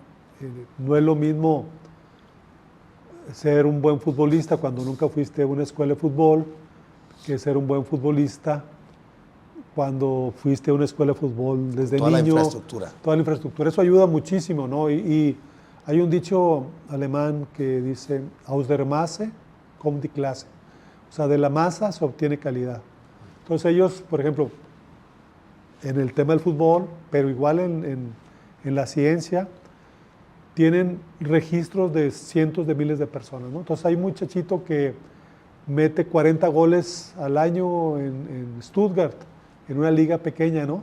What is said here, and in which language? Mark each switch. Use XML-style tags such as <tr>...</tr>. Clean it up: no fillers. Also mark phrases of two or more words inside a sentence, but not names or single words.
<es>No es lo mismo ser un buen futbolista cuando nunca fuiste a una escuela de fútbol que ser un buen futbolista cuando fuiste a una escuela de fútbol desde Toda niño. la infraestructura. Toda la infraestructura. Eso ayuda muchísimo, ¿no? Y hay un dicho alemán que dice,</es> <de>aus der Masse kommt die Klasse.</de> <es>O sea, de la masa se obtiene calidad. Entonces ellos, por ejemplo, en el tema del fútbol, pero igual en la ciencia, tienen registros de cientos de miles de personas, ¿no? Entonces hay un muchachito que mete 40 goles al año en Stuttgart, en una liga pequeña, ¿no?</es>